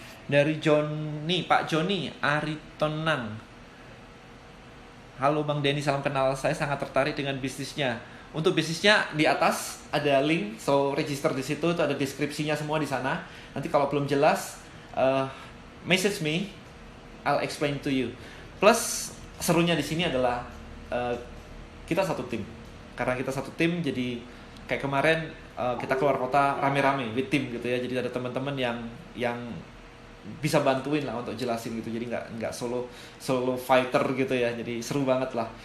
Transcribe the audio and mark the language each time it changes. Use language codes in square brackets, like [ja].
[id] Dari Johnny, Pak Johnny Aritonan. Halo Bang Denny, salam kenal. Saya sangat tertarik dengan bisnisnya. Untuk bisnisnya di atas ada link, [en] so register [id] di situ, itu ada deskripsinya semua di sana. Nanti kalau belum jelas, [en] message me, I'll explain to you. [id] Plus serunya di sini adalah kita satu tim. Karena kita satu tim, jadi kayak kemarin kita keluar kota rame-rame [en] with [id] tim gitu ya. Jadi ada teman-teman yang bisa bantuin lah untuk jelasin gitu. Jadi nggak solo fighter gitu ya. Jadi seru banget lah.